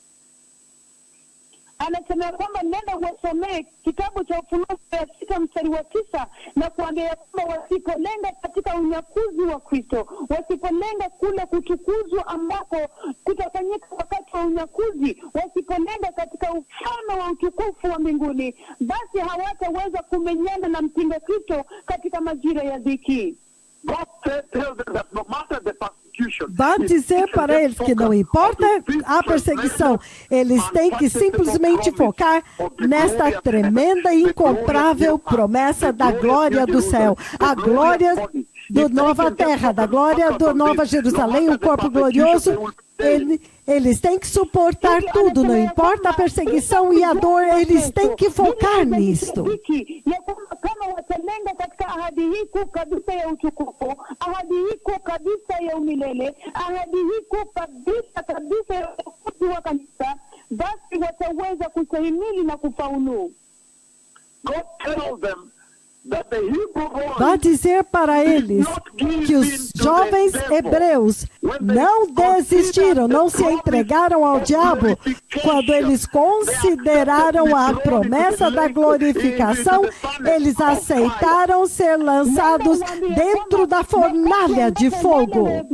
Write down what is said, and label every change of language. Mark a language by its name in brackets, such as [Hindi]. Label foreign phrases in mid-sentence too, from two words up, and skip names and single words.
[Swahili] Anasema kwamba nenda uwasomee kitabu cha Ufunuo 6 mstari wa 9 na kuambia kwamba wasipolenga katika unyakuzi wa Kristo, wasipolenga kule kutukuzwa ambako kutafanyika wakati wa unyakuzi, wasipolenga katika ufalme wa utukufu wa mbinguni, basi hawataweza kumenyana na mpinga Kristo katika majira ya dhiki. [Portuguese] Vá dizer para eles que não importa a perseguição, eles têm que simplesmente focar nesta tremenda e incomparável promessa da glória do céu, a glória da nova terra, da glória da nova Jerusalém, o corpo glorioso. Eles têm que suportar tudo, não importa a perseguição e a dor, eles têm que focar nisto. [Swahili] Kama watalenga katika ahadi hii kuu kabisa ya utukufu, ahadi hii kuu kabisa ya umilele, ahadi hii kuu kabisa ya utukufu wa kanisa, basi wataweza kustahimili na kufaulu. [English] God tells them [Portuguese] Vá dizer para eles que os jovens hebreus não desistiram, não se entregaram ao diabo quando eles consideraram a promessa da glorificação. Eles aceitaram ser lançados dentro da fornalha de fogo.